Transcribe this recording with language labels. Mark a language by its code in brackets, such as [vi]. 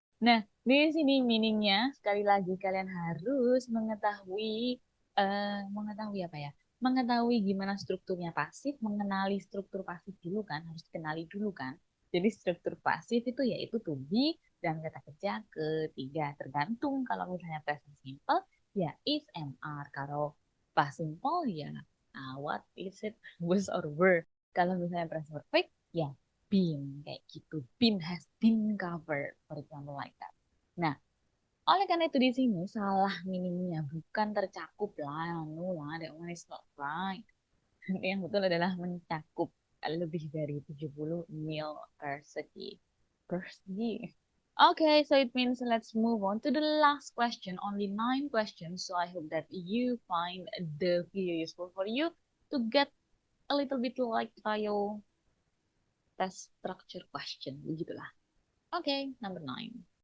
[id] Nah, di sini meaningnya sekali lagi kalian harus mengetahui apa ya? Mengetahui gimana strukturnya pasif, mengenali struktur pasif dulu kan, harus dikenali dulu kan. Jadi struktur pasif itu yaitu to be dan kata kerja ketiga. Tergantung kalau misalnya present simple ya is MR. Kalau past simple ya what is it was or were. Kalau misalnya present perfect ya been kayak gitu. [en] Been has been covered, for example like that. [id] Nah, oleh karena itu di sini salah meaningnya bukan tercakup lah, no lah, [en] that one is not right. [id] Yang betul adalah mencakup lebih dari 70 mil persegi. Persegi. [en] Okay, so it means let's move on to the last question. Only 9 questions, so I hope that you find the video useful for you to get a little bit like bio test structure question, [id] begitulah. [en] Okay, number 9.